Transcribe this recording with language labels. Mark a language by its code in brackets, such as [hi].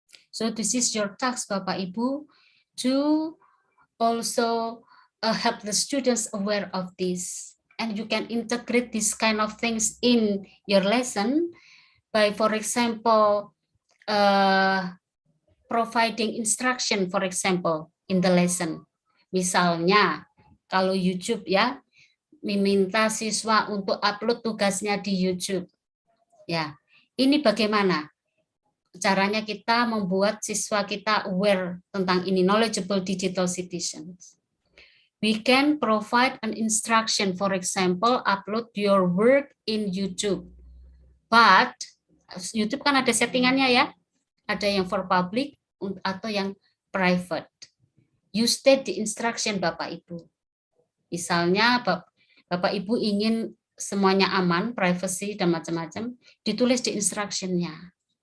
[en] So this is your task, Bapak Ibu, to also help the students aware of this. And you can integrate these kind of things in your lesson by, for example, providing instruction, for example, in the lesson. [id] Misalnya, kalau YouTube ya, meminta siswa untuk upload tugasnya di YouTube. Ya, ini bagaimana caranya kita membuat siswa kita aware tentang ini, [en] knowledgeable digital citizens. We can provide an instruction, for example, upload your work in YouTube. [id] But YouTube kan ada settingannya ya, ada yang [en] for public [id] atau yang private. [en] You state the instruction, [id] Bapak Ibu. Misalnya Bapak Ibu ingin semuanya aman, privacy dan macam-macam, ditulis di instruction-nya.